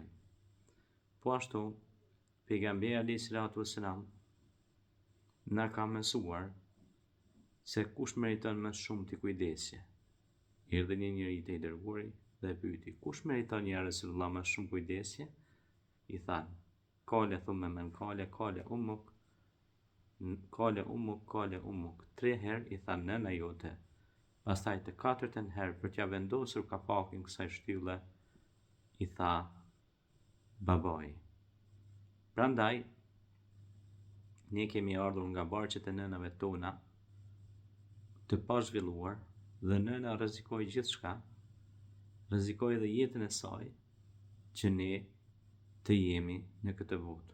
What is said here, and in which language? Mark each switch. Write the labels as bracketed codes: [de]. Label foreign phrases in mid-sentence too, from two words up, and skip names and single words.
[sq] Po ashtu, pejgamberi [ar] عليه الصلاة والسلام [sq] na ka mësuar se kush meriton më shumë t'i kujdesje. Erdhi një njeri te i dërguari dhe e pyeti: "Kush meriton [ar] يا رسول الله [sq] më shumë kujdesje?" I thanë: [ar] "قال ثم من قال، قال أمك، قال أمك." [sq] 3 herë i thanë nëna jote. Pastaj të 4-ën herë për t'ja vendosur kapakin kësaj shtylle i tha babai. Prandaj ne kemi ardhur nga barqet e nënave tona të pazhvilluar dhe nëna rrezikoi gjithçka, rrezikoi edhe jetën e saj që ne të jemi në këtë botë.